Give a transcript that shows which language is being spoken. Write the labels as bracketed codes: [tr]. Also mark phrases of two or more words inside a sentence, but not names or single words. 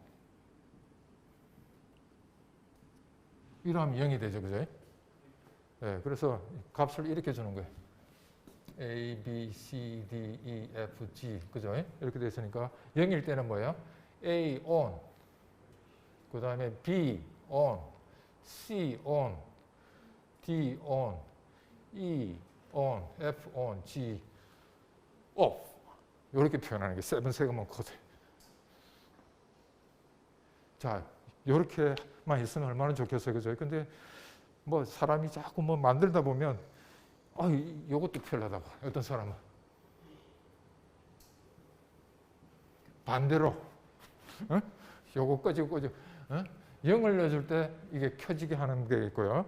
[ko] 이러면 0이 되죠. 그죠? 네, 그래서 값을 이렇게 주는 거예요. A, B, C, D, E, F, G. 그죠? 이렇게 됐으니까 0일 때는 뭐예요? [en] A ON. 그 다음에 B ON. C ON. D ON. E ON. F ON. G OFF. [ko] 이렇게 표현하는 게 세븐 세그먼트 코드. 자, 이렇게만 있으면 얼마나 좋겠어요. 그죠? 근데 뭐 사람이 자꾸 뭐 만들다 보면 요것도 편하다고. 어떤 사람은 반대로 요거 꺼지고 0을 넣어줄 때 이게 켜지게 하는 게 있고요.